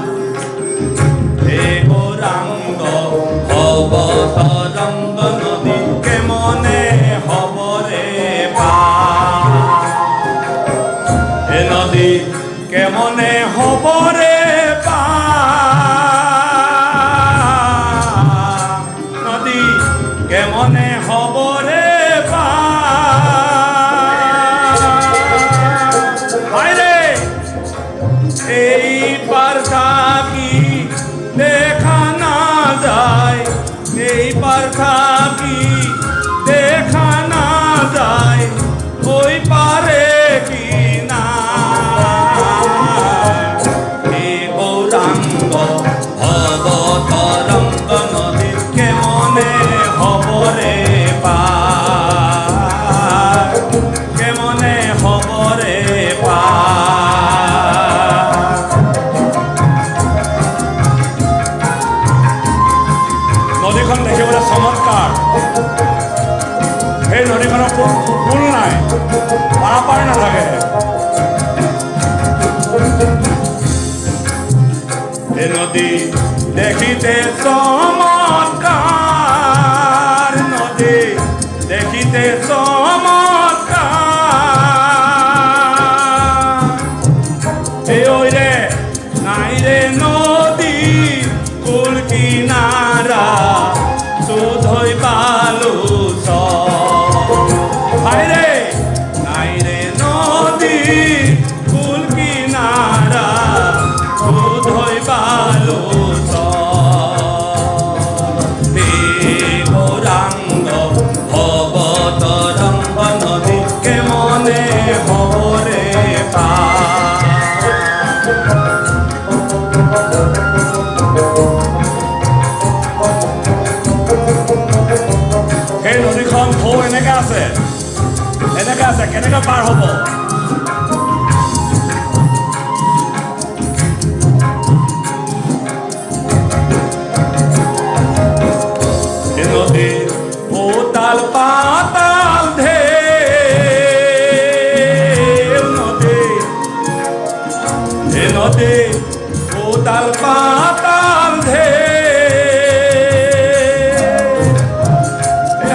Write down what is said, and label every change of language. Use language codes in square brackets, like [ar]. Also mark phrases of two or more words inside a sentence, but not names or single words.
[bn] হে গৌৰাঙ্গ ভৱতৰঙ্গ নদী কেমনে হবৰে পাৰ। হে নদী কেমনে হবৰে পাৰ। নদী কেমনে হবরে পারে। এই পার থাকি দেখা না যায়, এই পার থাকি দেখা না যায়, ওই পারে কি না। এই গৌরাঙ্গ ভবতরঙ্গ নদী কেমনে হবরে পার। কেমনে হবরে পার। [as] নদীখন দেখিবলৈ চমৎকাৰ। সেই নদীখনৰ পুল নাই, পাৰাপাৰ নাথাকে। [bn] এই নদী দেখিতে চমৎকাৰ, নদী দেখিতে চমৎকাৰ। এই ঐৰে নাই রে নদী কুল কিনারা শুধই বালু রে নাই রে নদী কুল কিনারা শুধই বালু। হে গৌরাঙ্গ ভবতরঙ্গ নদী কেমনে হবরে পার। [as] সেই নদীখন ঢৌ এনেকৈ আছে, এনেকৈ আছে। কেনেকৈ পাৰ হ'ব? [bn] নদী উতাল পাতাল ঢেউ, নদী নদী উতাল পাতাল ঢেউ।